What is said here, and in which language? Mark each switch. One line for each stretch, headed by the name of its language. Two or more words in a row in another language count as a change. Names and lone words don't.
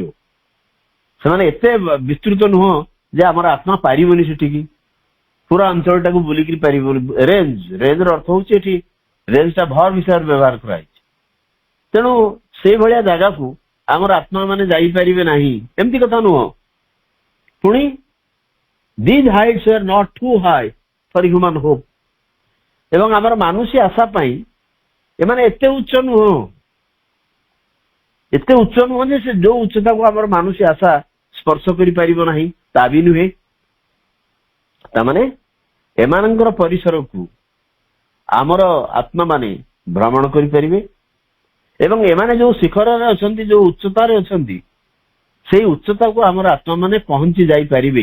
Odia: ସେମାନେ ଏତେ ବିସ୍ତୃତ ନୁହଁ ଯେ ଆମର ଆତ୍ମା ପାରିବନି ସେଠିକି, ପୁରା ଅଞ୍ଚଳଟାକୁ ବୁଲିକିରି ପାରିବନି। ରେଞ୍ଜର ଅର୍ଥ ହଉଛି ଏଠି ରେଞ୍ଜଟା ଭର ବିଷୟରେ ବ୍ୟବହାର କରାଯାଇଛି। ତେଣୁ ସେଇଭଳିଆ ଜାଗାକୁ ଆମର ଆତ୍ମା ମାନେ ଯାଇପାରିବେ ନାହିଁ, ଏମିତି କଥା ନୁହଁ।
English: ପୁଣି these heights were not too high for human hope।
Odia: ଏବଂ ଆମର ମାନୁଷୀ ଆଶା ପାଇଁ ଏମାନେ ଏତେ ଉଚ୍ଚ ନୁହଁ, ଏତେ ଉଚ୍ଚ ନୁହଁ ଯେ ସେ ଯୋଉ ଉଚ୍ଚତାକୁ ଆମର ମାନୁଷୀ ଆଶା ସ୍ପର୍ଶ କରିପାରିବ ନାହିଁ, ତା ବି ନୁହେଁ। ତାମାନେ ଏମାନଙ୍କର ପରିସରକୁ ଆମର ଆତ୍ମା ମାନେ ଭ୍ରମଣ କରିପାରିବେ ଏବଂ ଏମାନେ ଯୋଉ ଶିଖରରେ ଅଛନ୍ତି, ଯୋଉ ଉଚ୍ଚତାରେ ଅଛନ୍ତି, ସେଇ ଉଚ୍ଚତାକୁ ଆମର ଆତ୍ମା ମାନେ ପହଞ୍ଚି ଯାଇପାରିବେ।